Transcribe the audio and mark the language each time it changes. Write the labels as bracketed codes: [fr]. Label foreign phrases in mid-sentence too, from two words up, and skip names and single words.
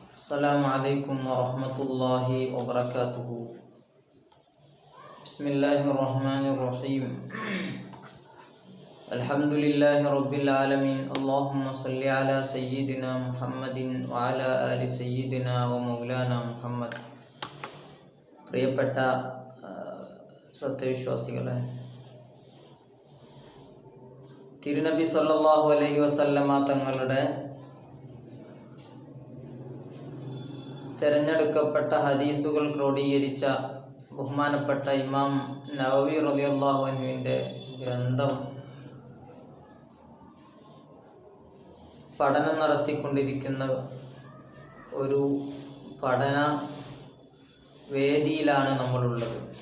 [ar] السلام عليكم ورحمة الله وبركاته. بسم الله الرحمن الرحيم. الحمد لله رب العالمين. اللهم صل على سيدنا محمد وعلى آل سيدنا ومولانا محمد. [ml] പ്രിയപ്പെട്ട സത്യവിശ്വാസികളെ, തിരുനബി [ar] صلى الله عليه وسلم [ml] തങ്ങളുടെ തിരഞ്ഞെടുക്കപ്പെട്ട ഹദീസുകൾ ക്രോഡീകരിച്ച ബഹുമാനപ്പെട്ട ഇമാം നവവി [ar] رضي الله عنه [ml] ഗ്രന്ഥം പഠനം നടത്തിക്കൊണ്ടിരിക്കുന്ന ഒരു പഠന വേദിയിലാണ് നമ്മളുള്ളത്.